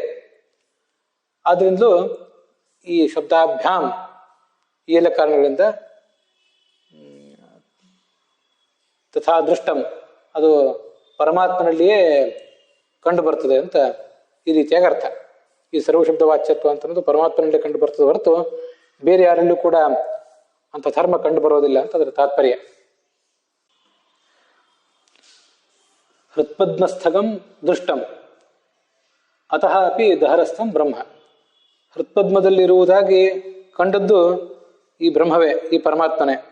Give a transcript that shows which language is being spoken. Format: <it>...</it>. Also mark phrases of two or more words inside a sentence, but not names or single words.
<kn>ಆದ್ರಿಂದಲೂ ಈ ಶಬ್ದಾಭ್ಯಾಂ ಈ ಎಲ್ಲ ಕಾರಣಗಳಿಂದ</kn> <sa>ತಥಾ ದೃಷ್ಟಂ</sa> <kn>ಅದು ಪರಮಾತ್ಮನಲ್ಲಿಯೇ ಕಂಡು ಬರ್ತದೆ ಅಂತ ಈ ರೀತಿಯಾಗಿ ಅರ್ಥ. ಈ ಸರ್ವಶಬ್ದ ವಾಚ್ಯತ್ವ ಅಂತ ಅನ್ನೋದು ಪರಮಾತ್ಮನಲ್ಲೇ ಕಂಡು ಬರ್ತದೆ ಹೊರತು ಬೇರೆ ಯಾರಲ್ಲೂ ಕೂಡ ಅಂತ ಧರ್ಮ ಕಂಡು ಬರೋದಿಲ್ಲ ಅಂತ ಅದರ ತಾತ್ಪರ್ಯ.</kn> <sa>ಹೃತ್ಪದ್ಮಸ್ಥಗಂ ದೃಷ್ಟಂ ಅತಃ ಅಪಿ ದಹರಸ್ಥಂ ಬ್ರಹ್ಮ.</sa> <kn>ಹೃತ್ಪದ್ಮದಲ್ಲಿರುವುದಾಗಿ ಕಂಡದ್ದು ಈ ಬ್ರಹ್ಮವೇ, ಈ ಪರಮಾತ್ಮನೇ.</kn>